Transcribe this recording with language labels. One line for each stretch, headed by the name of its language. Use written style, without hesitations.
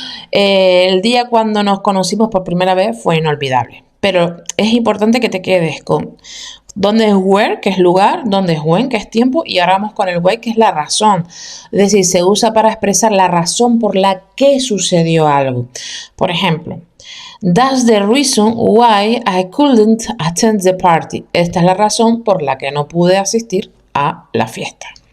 Spanish: El día cuando nos conocimos por primera vez fue inolvidable. Pero es importante que te quedes con dónde es where, que es lugar, dónde es when, que es tiempo, y ahora vamos con el why, que es la razón. Es decir, se usa para expresar la razón por la que sucedió algo. Por ejemplo,
English: that's the reason why I couldn't attend the party.
Spanish: Esta es la razón por la que no pude asistir a la fiesta.